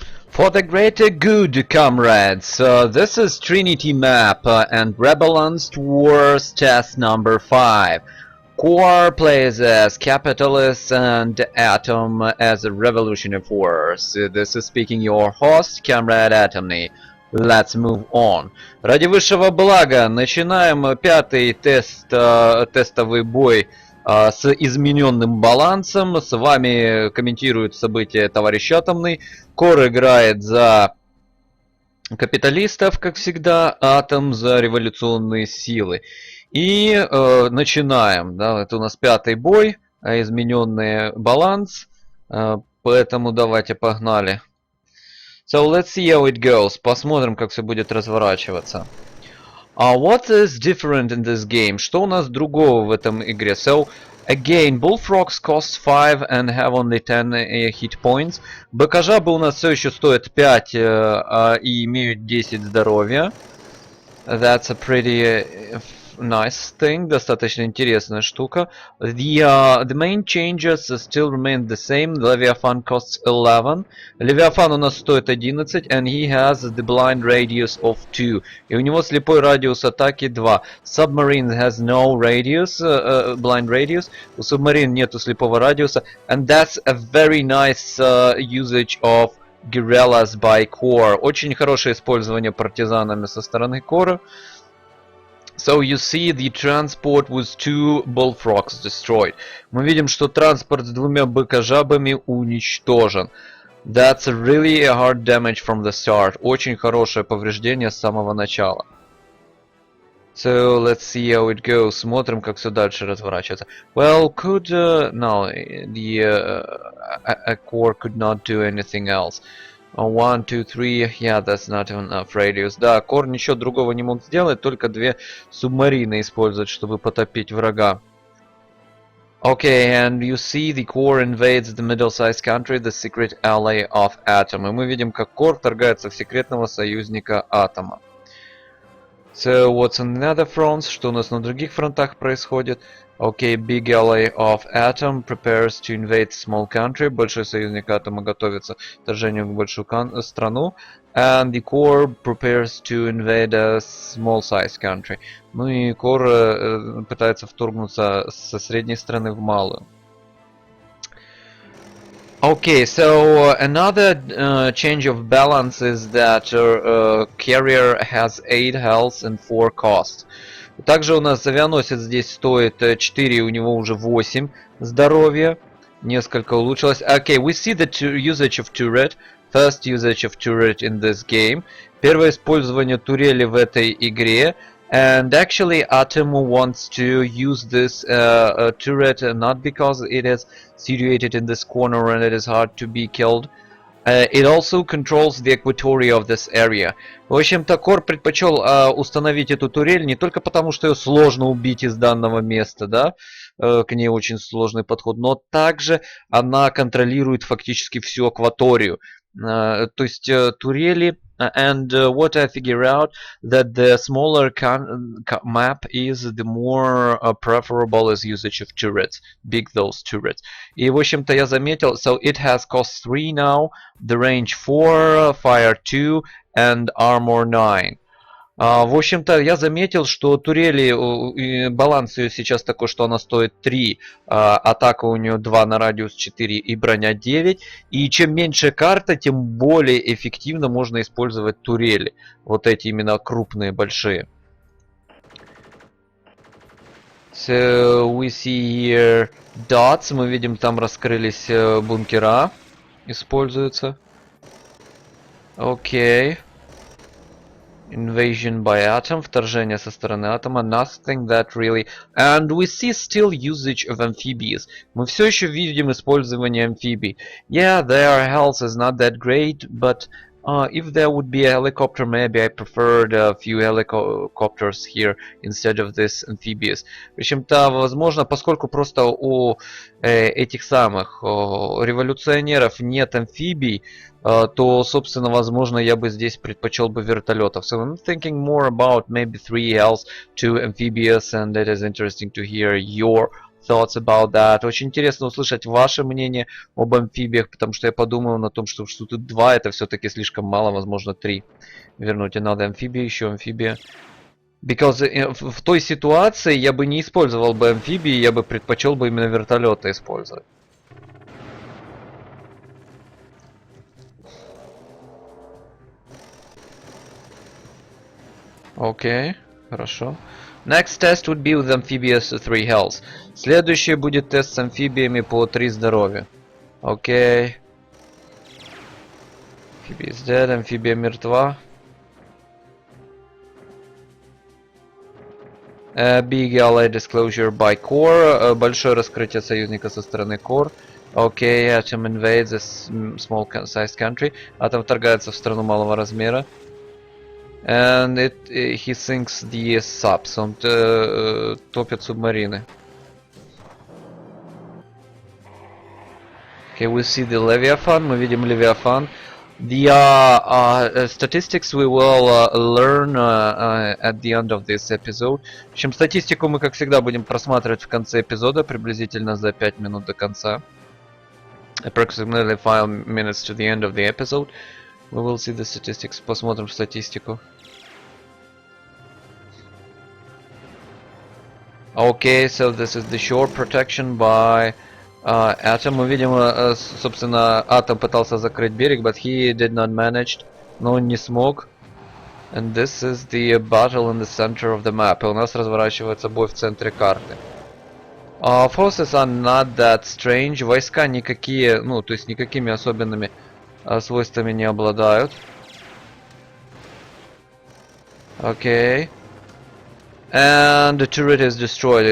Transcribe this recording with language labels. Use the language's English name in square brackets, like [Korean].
[English] For the greater good, comrades, this is Trinity map and Rebalanced Wars test number 5. Core plays as capitalist and Atom as a revolutionary force. This is speaking your host, comrade Atomny. Let's move on. [Russian] Ради высшего блага начинаем пятый тестовый бой с измененным балансом. С вами комментирует события товарищ Атомный. Кор играет за капиталистов, как всегда, Атом за революционные силы. И начинаем. Да, это у нас пятый бой, измененный баланс. Поэтому давайте погнали. [English] So let's see how it goes. [Russian] Посмотрим, как все будет разворачиваться. [English] What is different in this game? [Russian] Что у нас другого в этом игре? [English] So, again, bullfrogs cost 5 and have only 10 hit points. [Russian] БК-жабы у нас все еще стоят 5 и имеют 10 здоровья. [English] That's a pretty nice thing. [Russian] Достаточно интересная штука. [English] The main changes still remain the same. Leviathan costs 11. [Russian] Левиафан у нас стоит 11. [English] And he has the blind radius of 2. [Russian] И у него слепой радиус атаки 2. [English] Submarine has no radius, blind radius. [Russian] У Submarine нету слепого радиуса. [English] And that's a very nice usage of guerrillas by core. [Russian] Очень хорошее использование партизанами со стороны кора. [English] So you see the transport with 2 bullfrogs destroyed. [Russian] Мы видим, что транспорт с двумя быка-жабами уничтожен. [English] That's really a hard damage from the start. [Russian] Очень хорошее повреждение с самого начала. [English] So let's see how it goes. [Russian] Смотрим, как все дальше разворачивается. [English] Well, could no, a core could not do anything else. 1, 2, 3, yeah, that's not enough radius. [Russian] Да, Кор ничего другого не мог сделать, только 2 субмарины использовать, чтобы потопить врага. [English] Okay, and you see the core invades the middle-sized country, the secret ally of Atom. [Russian] И мы видим, как Кор вторгается в секретного союзника Атома. [English] So, what's on the other fronts? [Russian] Что у нас на других фронтах происходит? [English] Okay, big ally of Atom prepares to invade small country. [Russian] Большой союзник Атома готовится к вторжению в большую страну. [English] And the core prepares to invade a small-sized country. [Russian] Ну и Core пытается вторгнуться со средней страны в малую. [English] Okay, so another change of balance is that carrier has 8 health and 4 cost. [Russian] Также у нас авианосец здесь стоит 4, у него уже 8 здоровья. Несколько улучшилось. [English] Okay, we see the usage of turret. First usage of turret in this game. [Russian] Первое использование турели в этой игре. [English] And actually Atom wants to use this turret not because it is situated in this corner and it is hard to be killed. It also controls the equatoria of this area. [Russian] В общем-то, Кор предпочел установить эту турель не только потому, что ее сложно убить из данного места, да, к ней очень сложный подход, но также она контролирует фактически всю акваторию. То есть турели, [English] and what I figure out that the smaller map is the more preferable as usage of turrets, big those turrets. [Russian] И в общем-то я заметил, [English] so it has cost 3 now, the range 4, fire 2 and armor 9. [Russian] В общем-то, я заметил, что турели, баланс ее сейчас такой, что она стоит 3, атака у нее 2 на радиус 4 и броня 9. И чем меньше карта, тем более эффективно можно использовать турели. Вот эти именно крупные, большие. [English] So we see here dots. [Russian] Мы видим, там раскрылись бункера. Используются. Окей. [English] Invasion by Atom, [Russian] вторжение со стороны Атома, [English] nothing that really... And we see still usage of amphibians. [Russian] Мы все еще видим использование амфибий. [English] Yeah, their health is not that great, but if there would be a helicopter, maybe I preferred a few helicopters here instead of this amphibious. [Russian] В общем-то, возможно, поскольку просто у этих самых революционеров нет амфибий, то, собственно, возможно, я бы здесь предпочел бы вертолетов. [English] So I'm thinking more about maybe 3 health, 2 amphibious, and it is interesting to hear your thoughts about that. [Russian] Очень интересно услышать ваше мнение об амфибиях, потому что я подумал на том, что тут 2 это все-таки слишком мало, возможно 3. Вернуть надо амфибии, еще амфибия. [English] Because [Russian] в той ситуации я бы не использовал бы амфибии, я бы предпочел бы именно вертолеты использовать. Окей, хорошо. [English] Next test would be with amphibious 3 health. [Russian] Следующий будет тест с амфибиями по 3 здоровья. Окей. Амфибия [English] is dead, [Russian] амфибия мертва. [English] Big ally disclosure by core. [Russian] Большое раскрытие союзника со стороны core. [English] Окей, Atom invades a small sized country. [Russian] Атом вторгается в страну малого размера. [English] And he sinks the subs. [Russian] Он топит субмарины. [English] Okay, we see the Leviathan. [Russian] Мы видим Левиафан. [English] The statistics we will learn at the end of this episode. [Russian] В общем, статистику мы, как всегда, будем просматривать в конце эпизода, приблизительно за 5 минут до конца. [English] Approximately 5 minutes to the end of the episode. We will see the statistics. [Russian] Посмотрим статистику. [English] Okay, so this is the shore protection by Atom. [Russian] Мы видим, собственно, Атом пытался закрыть берег, [English] but he did not manage. [Russian] Но он не смог. [English] And this is the battle in the center of the map. [Russian] И у нас разворачивается бой в центре карты. [English] Forces are not that strange. [Russian] Войска никакие, ну, то есть никакими особенными свойствами не обладают. Окей. [English] And the turret is destroyed.